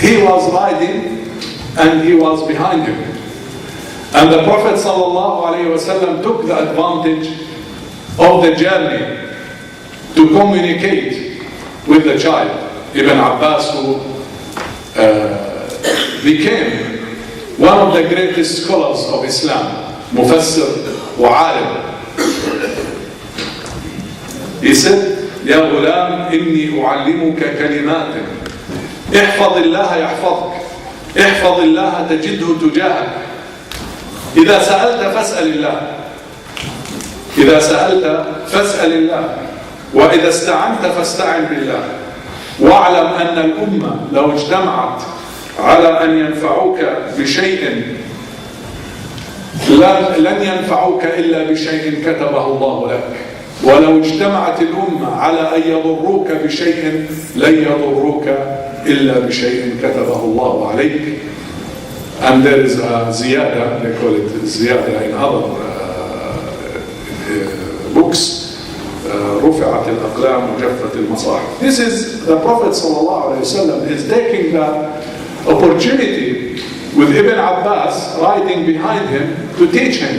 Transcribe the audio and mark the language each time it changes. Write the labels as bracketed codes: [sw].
[en] He was riding and he was behind him. And the Prophet ﷺ took the advantage of the journey to communicate with the child. Ibn Abbas, who became one of the greatest scholars of Islam, Mufassir wa Alim. He said, [ar] يا غلام إني أعلمك كلمات احفظ الله يحفظك احفظ الله تجده تجاهك إذا سألت فاسأل الله إذا سألت فاسأل الله وإذا استعنت فاستعن بالله واعلم أن الأمة لو اجتمعت على أن ينفعوك بشيء لن ينفعوك إلا بشيء كتبه الله لك ولو اجتمعت الأمة على أن يضروك بشيء لن يضروك إلا بشيء كتبه الله عليك. [en] And there is a ziyada, they call it ziyada in other books, [ar] رفعت الأقلام وجفت المصاحف. [en] This is the Prophet ﷺ is taking the opportunity with Ibn Abbas riding behind him to teach him.